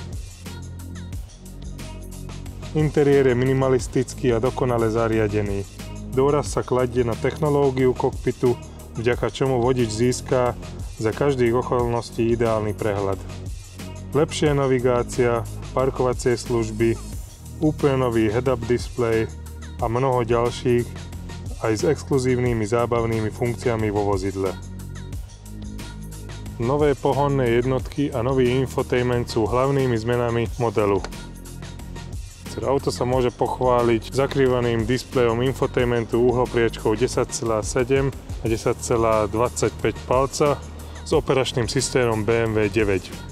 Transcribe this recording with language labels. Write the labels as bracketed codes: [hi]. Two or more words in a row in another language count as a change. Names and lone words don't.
[sk] Interiér je minimalistický a dokonale zariadený. Dôraz sa kladie na technológiu kokpitu, vďaka čomu vodič získa za každých okolností ideálny prehľad. Lepšia navigácia, parkovacie služby, úplne nový [en] head-up display [sk] a mnoho ďalších aj s exkluzívnymi zábavnými funkciami vo vozidle. Nové pohonné jednotky a nový infotainment sú hlavnými zmenami modelu. Auto sa môže pochváliť zakrývaným displejom infotainmentu uhlopriečkou 10,7 a 10,25 palca s operačným systémom BMW 9.